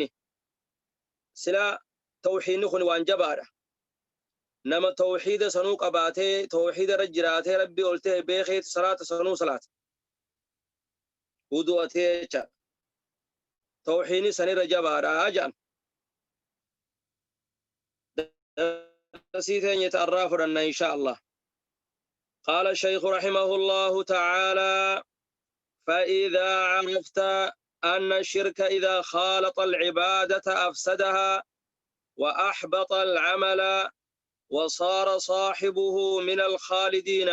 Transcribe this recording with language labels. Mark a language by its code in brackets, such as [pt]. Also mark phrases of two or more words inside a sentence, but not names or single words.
[om] Silaa tawxiidni kun waan jabaadha. Nama tawxiida sanuu qabaatee tawxiida irra jiraatee rabbi oltee beekee salaata sanuu salaata, wudu'atee jecha tawxiidni sanirra jabaadha jedhan. [ar] درسيتين يتعرف لنا إن شاء الله. قال الشيخ رحمه الله تعالى: فإذا عرفت أن الشرك إذا خالط العبادة أفسدها وأحبط العمل وصار صاحبه من الخالدين